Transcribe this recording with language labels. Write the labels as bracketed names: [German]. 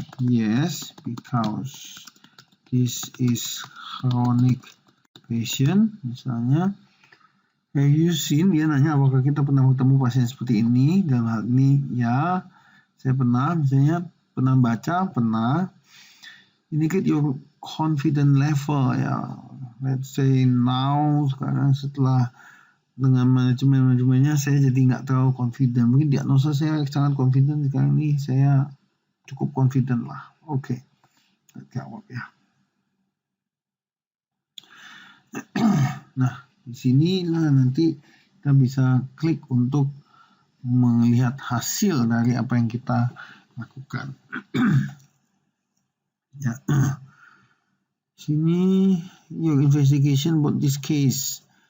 [English] Yes, because this is chronic patient. Misalnya, have you seen? [Indonesian] Dia nanya apakah kita pernah bertemu pasien seperti ini. Dalam hal ini, ya, saya pernah. Misalnya, pernah baca, pernah. [English] Indicate your confident level, [Indonesian] ya. [English] Let's say now, [Indonesian] sekarang setelah dengan manajemennya saya jadi nggak terlalu confident. Mungkin diagnosa saya sangat confident, sekarang ini saya cukup confident lah. Oke. Jawab ya. Nah, di sinilah nanti kita bisa klik untuk melihat hasil dari apa yang kita lakukan. Ya. [English] Sini your investigation about this case.